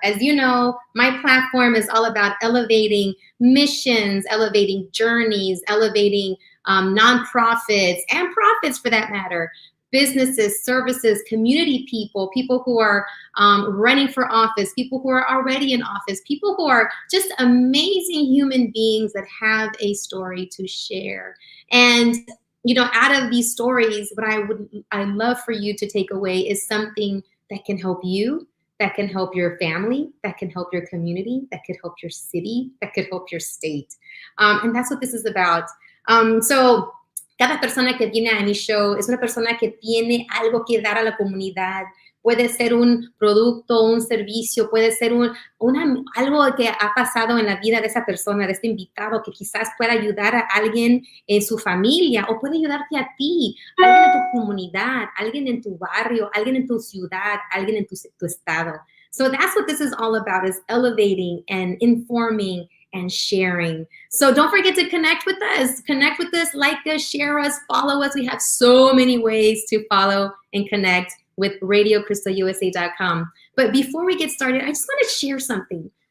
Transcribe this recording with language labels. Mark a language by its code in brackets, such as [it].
[en] As you know, my platform is all about elevating missions, elevating journeys, elevating nonprofits and profits for that matter, businesses, services, community people, people who are running for office, people who are already in office, people who are just amazing human beings that have a story to share. And you know, out of these stories, what I love for you to take away is something that can help you, that can help your family, that can help your community, that could help your city, that could help your state. And that's what this is about. [es] So cada persona que viene a mi show es una persona que tiene algo que dar a la comunidad. Puede ser un producto, un servicio, puede ser algo que ha pasado en la vida de esa persona, de este invitado, que quizás pueda ayudar a alguien en su familia o puede ayudarte a ti, alguien en tu comunidad, alguien en tu barrio, alguien en tu ciudad, alguien en tu estado. [en] So that's what this is all about, is elevating and informing and sharing. So don't forget to connect with us. Connect with us, like us, share us, follow us. We have so many ways to follow and connect with RadioCristalUSA.com. But before we get started, I just want to share something.